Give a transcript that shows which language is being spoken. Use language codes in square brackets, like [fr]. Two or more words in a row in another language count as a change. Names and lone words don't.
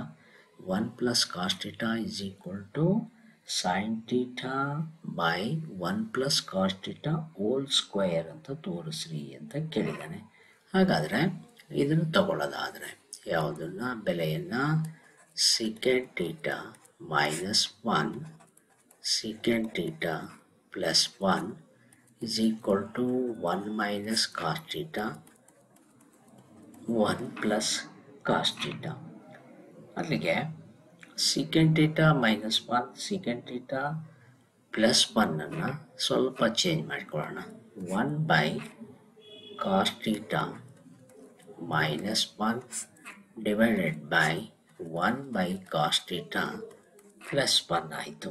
[en] 1 plus cos theta is equal to sine theta by 1 plus cos theta whole square [kn] ಅಂತ ತೋರಿಸ್ರಿ ಅಂತ ಕೇಳಿದ್ದಾನೆ. ಹಾಗಾದರೆ ಇದನ್ನು ತಗೊಳ್ಳೋದಾದರೆ ಯಾವುದನ್ನು ಬೆಲೆಯನ್ನು [en] secant theta minus 1 secant theta plus 1 is equal to 1 minus cos theta 1 plus cos theta. ಅಲ್ಲಿಗೆ secant theta minus 1 secant theta plus 1 [kn] ಅನ್ನು ಸ್ವಲ್ಪ ಚೇಂಜ್ ಮಾಡಿಕೊಳ್ಳೋಣ. [en] 1 by cos theta minus 1 divided by 1 by cos theta plus 1 ಆಯಿತು.